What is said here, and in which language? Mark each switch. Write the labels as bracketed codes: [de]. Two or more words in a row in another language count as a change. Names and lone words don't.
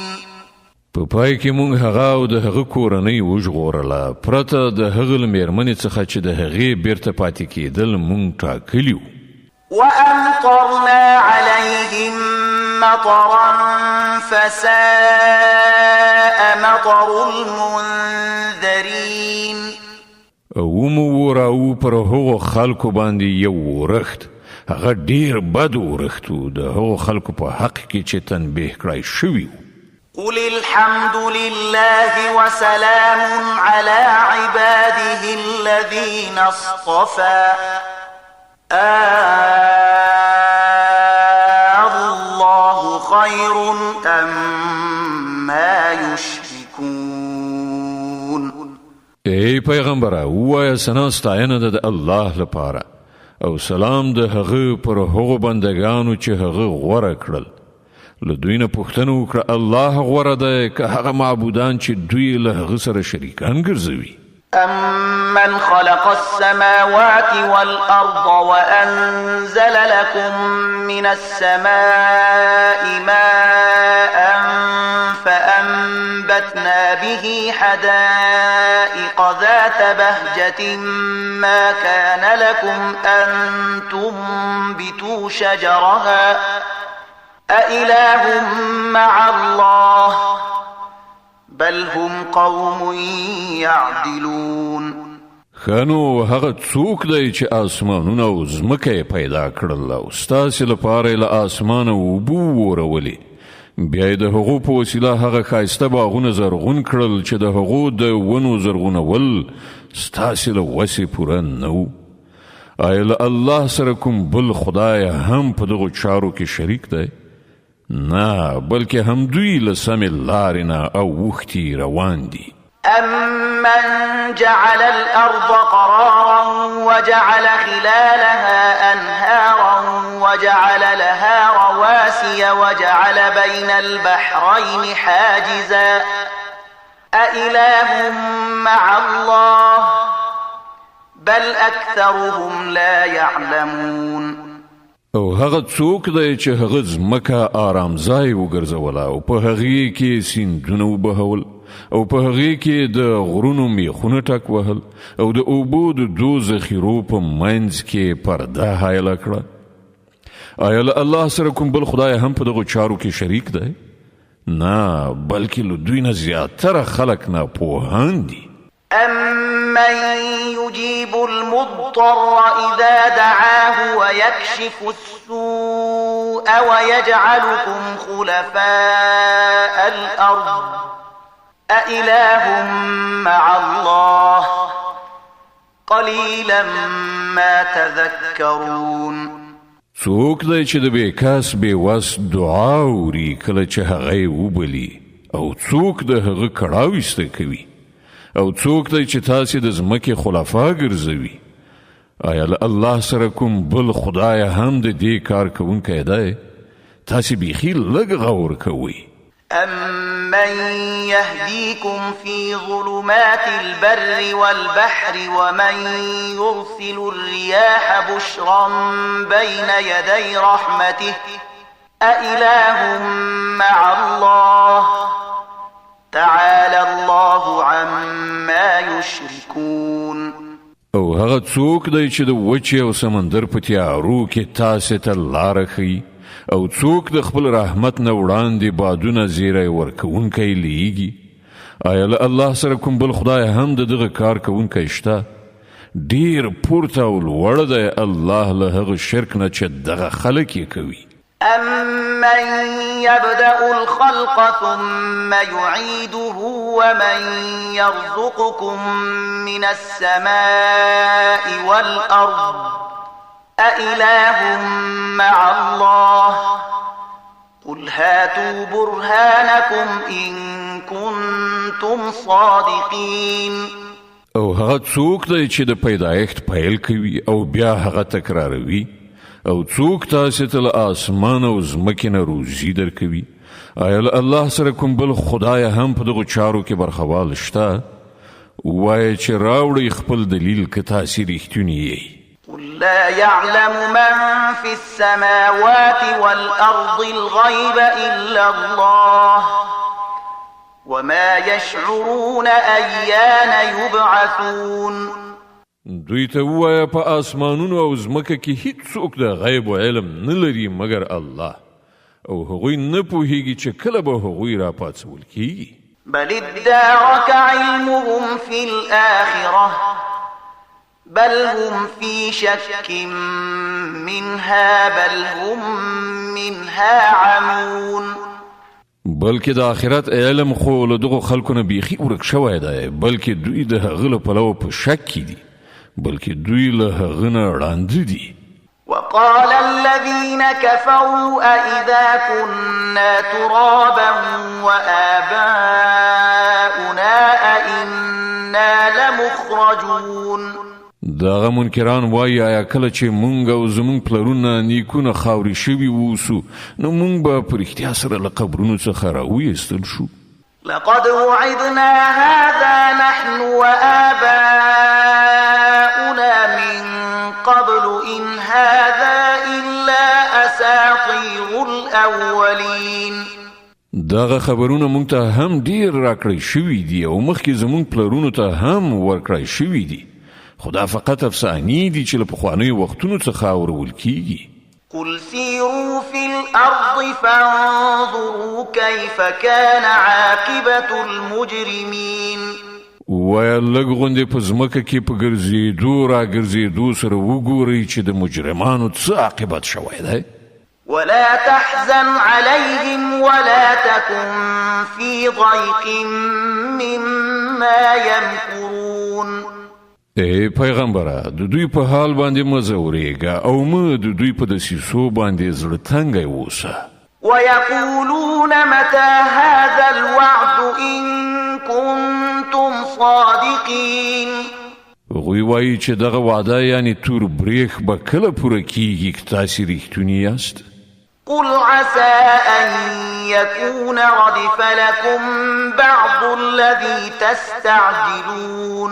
[ps] په پای کې موږ هغه او د هغه کورنۍ وژغورله، پرته د هغه له مېرمنې څخه چې د هغې بیرته پاتې کېدل موږ ټاکلي وو. [ar] وأمطرنا عليهم مطرا فساء مطر المنذرين. [ps] او مو راو پر هغو خلکو باندې یو ورښت، هغه ډیر بد ورښت و د هغو خلکو په حق کې چې تنبیه کړای شوي و. [ar] قل الحمد لله وسلام على عباده الذين اصطفى الله خير أما يشركون. [ps] ای پیغمبره ووایه ثنا ستاینه ده د الله لپاره او سلام د هغه پر هغو بندگانو چې هغه غوره کړل. له دوی نه پوښتنه وکړه الله غوره دی که هغه معبودان چې دوی له هغه سره شریکان ګرځوي. [ar] أَمَّنْ خَلَقَ السَّمَاوَاتِ وَالْأَرْضَ وَأَنزَلَ لَكُم مِّنَ السَّمَاءِ مَاءً فَأَنبَتْنَا بِهِ حَدَائِقَ ذَاتَ بَهْجَةٍ مَّا كَانَ لَكُمْ أَن تُنبِتُوا شَجَرَهَا أَإِلَٰهٌ مَّعَ اللَّهِ بل هم قوم يعدلون. [ps] خانو هغه څوک دی چې آسمانونه او ځمکه پیدا کړل او ستاسې لپاره له آسمانه اوبه ورولې، بیا د هغو په وسیله هغه ښایسته باغونه زرغون کړل چې د هغو د ونو زرغونول ستاسې له وسې پوره نه و. آیا له الله سره کوم بل خدای هم په دغو چارو کې شریک دی؟ نه، بلکې هم دوی له سمې لارې نه اوښتي روان دي. [ar] أَمَّنْ جَعَلَ الْأَرْضَ قَرَارًا وَجَعَلَ خِلَالَهَا أَنْهَارًا وَجَعَلَ لَهَا رَوَاسِيَ وَجَعَلَ بَيْنَ الْبَحْرَيْنِ حَاجِزًا أَإِلَٰهٌ مَّعَ اللَّهِ بَلْ أَكْثَرُهُمْ لَا يَعْلَمُونَ. [ps] او هغه څوک دی چې هغه ځمکه آرام ځای وګرځوله او په هغې کې سیندونه وبهول او په هغې کې د غرونو میخونه ټک وهل او د اوبو د دو ذخیرو په منځ کې پرده حایله کړه. آیا له الله سره کوم بل خدای هم په دغو چارو کې شریک دی؟ نه، بلکې له دوی نه زیاتره خلک ناپوهان دي. [ar] أَمَّن يُجِيبُ الْمُضْطَرَّ إِذَا دَعَاهُ وَيَكْشِفُ السُّوءَ وَيَجْعَلُكُمْ خُلَفَاءَ الْأَرْضِ أَإِلَٰهٌ مَّعَ اللَّهِ قَلِيلًا مَّا تَذَكَّرُونَ. [ps] څوک دی چې د بېکس بېوس دعا اوري کله چې هغه یې وبلي او څوک د هغه کړاو ایسته کوي او څوک دی چې تاسې د ځمکې خلفا ګرځوي؟ آیا له الله سره کوم بل خدای هم د دې کار کوونکی دی؟ تاسې بیخي لږ غور کوئ. [ar] أَمَّن يَهْدِيكُمْ فِي ظُلُمَاتِ الْبَرِّ وَالْبَحْرِ وَمَن يُرْسِلُ الرِّيَاحَ بُشْرًا بَيْنَ يَدَيْ رَحْمَتِهِ أَإِلَٰهٌ مَّعَ اللَّهِ تعالى الله عما يشركون. [ps] او هغه څوک دی چې د وچې او سمندر په تیارو کې تاسې ته لاره ښیي او څوک د خپل رحمت نه وړاندې بادونه زیری ورکوونکی لیږي آیا له الله سره کوم بل خدای هم د دغه کار کوونکی شته ډیر پورته او لوړ دی الله له هغه شرک نه چې دغه خلک یې کوي [ar] أَمَّن يَبْدَأُ الْخَلْقَ ثُمَّ يُعِيدُهُ وَمَن يَرْزُقُكُم مِّنَ السَّمَاءِ وَالْأَرْضِ أَإِلَٰهٌ مَّعَ اللَّهِ قُلْ هَاتُوا بُرْهَانَكُمْ إِن كُنتُمْ صَادِقِينَ [ps] او هغه څوک دی چې د پیدایښت پیل کوي او بیا هغه تکراروي او څوک تاسو ته له اسمان او ځمکې نه روزي درکوي آیا له الله سره کوم بل خدای هم په دغو چارو کې برخوال شته وایه چې راوړئ خپل دلیل که تاسې رښتوني یئ [ar] قل لا يعلم من في السماوات والأرض الغيب إلا الله وما يشعرون أيان يبعثون [ps] دوی ته ووایه په اسمانونو او ځمکه کې هیڅوک د غیب علم نه لري مګر الله او هغوی نه پوهیږي چې کله به هغوی راپاڅول کیږي [ar] بل ادارك علمهم في الآخرة بل هم في شك منها بل هم منها عمون [ps] بلکې د آخرت علم خو له دغو خلکو نه بیخي ورک شوی دی بلکې دوی د هغه له پلوه په شک کې دي بلکې دوی له هغه نه ړانده دي [ar] وقال الذين كفروا أإذا كنا ترابا وآباؤنا أئنا لمخرجون [ps] دغه منکران وایي آیا کله چې مونږ او زمونږ پلرونه نیکونه خاورې شوي ووسو نو مونږ به په رښتیا سره له قبرونو څخه راویستل شو [ar] لقد وعدنا هذا نحن وآباؤنا من قبل إن هذا إلا أساطير الأولين [ps] دغه خبرونه مونږ ته هم ډیر راکړی شوي دي او مخکې زمونږ پلرونو ته هم ورکړی شوي دي خدا فقط افسانې دي چې له پخوانیو وختونو څخه اورول کیږي [ar] قل سيروا في الأرض فانظروا كيف كان عاقبة المجرمين [ps] ویا لږ غوندې په ځمکه کې په ګرځېدو راګرځېدو سره وګورئ چې د مجرمانو څه عاقبت شوی دی [ar] ولا تحزن عليهم ولا تكن في ضيق مما يمكرون [ps] ای پیغمبره د دوی په حال باندې مه ځورېږه او مه د دوی په دسیسو باندې زړه تنګی اوسه [ar] ويقولون متى هذا الوعد إن كنتم صادقين [ps] هغوی وایي چې دغه وعده یعنی تور بریخ به کله پوره کیږي که تاسې رښتوني یاست [ar] قل عسى أن يكون ردف لكم بعض الذي تستعجلون